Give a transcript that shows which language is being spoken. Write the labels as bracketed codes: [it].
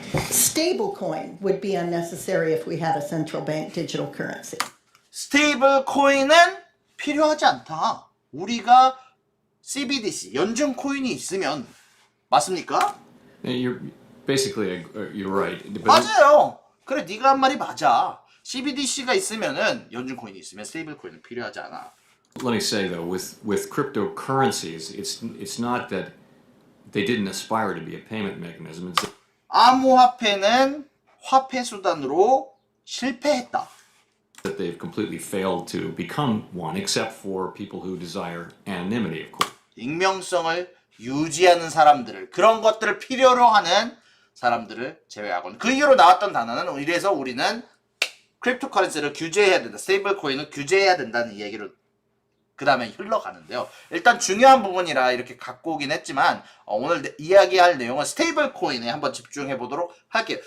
[en] Stablecoin would be unnecessary if we had a central bank digital currency. [ko] 스테이블 코인은 필요하지 않다. 우리가 CBDC, 연준 코인이 있으면. 맞습니까? [en] You're basically you're right. But [ko] 맞아요. 그래, 네가 한 말이 맞아. CBDC가 있으면은, 연준 코인이 있으면 스테이블 코인은 필요하지 않아. [en] let me say though, with cryptocurrencies, it's not that they didn't aspire to be a payment mechanism. It's [ko] 암호화폐는 화폐 수단으로 실패했다. [en] that they've completely failed to become one, except for people who desire anonymity, of course. [ko] 익명성을 유지하는 사람들을, 그런 것들을 필요로 하는 사람들을 제외하고는. 그 이후로 나왔던 단어는, 이래서 우리는 크립토커런시를 규제해야 된다, 스테이블 코인을 규제해야 된다는 이야기로 그 다음에 흘러가는데요. 일단 중요한 부분이라 이렇게 갖고 오긴 했지만 오늘 이야기할 내용은 스테이블 코인에 한번 집중해 보도록 할게요.